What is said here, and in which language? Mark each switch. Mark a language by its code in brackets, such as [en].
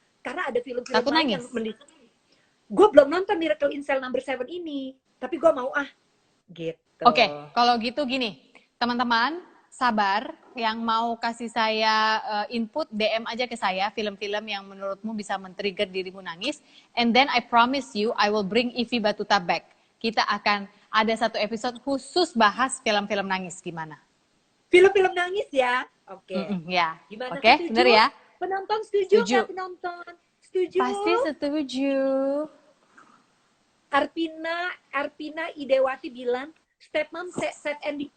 [id] Karena ada film-film lain yang gue belum nonton Miracle in Cell Number 7 ini. Tapi gue mau gitu. Oke, kalau gitu gini. Teman-teman, sabar. Yang mau kasih saya input, DM aja ke saya film-film yang menurutmu bisa men-trigger dirimu nangis. [en] And then I promise you, I will bring Ivy Batuta back. [id] Kita akan ada satu episode khusus bahas film-film nangis. Gimana? Film-film nangis ya? Oke. Ya. Gimana? Oke, bener ya? Penonton setuju nggak penonton? Setuju? Pasti setuju. Arpina Idewati bilang, Stepmom set ending.